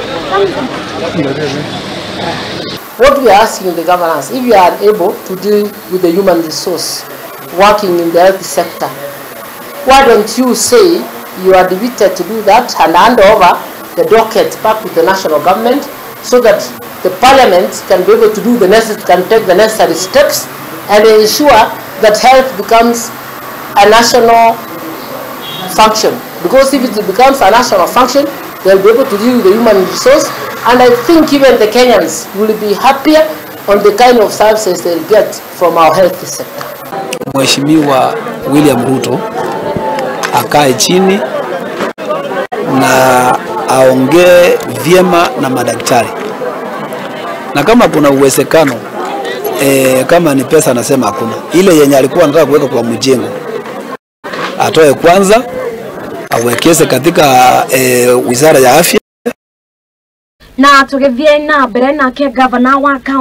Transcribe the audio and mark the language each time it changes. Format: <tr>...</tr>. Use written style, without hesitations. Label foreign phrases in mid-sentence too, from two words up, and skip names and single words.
<en>What we are asking the governors, if you are able to deal with the human resource working in the health sector, why don't you say you are devoted to do that and hand over the docket back with the national government so that the parliament can be able to do the necessary, can take the necessary steps and ensure that health becomes a national function. Because if it becomes a national function, they'll be able to deal with the human resource, and I think even the Kenyans will be happier on the kind of services they'll get from our health sector.</en> <sw>Mheshimiwa William Ruto akae chini na aongee vyema na madaktari, na kama kuna uwezekano kama ni pesa anasema hakuna, ile yenye alikuwa anataka kuweka kwa mjengo atoe kwanza awekeze katika wizara ya afya.</sw> <ki>Na tugethie na mbere nake governor wa county</ki>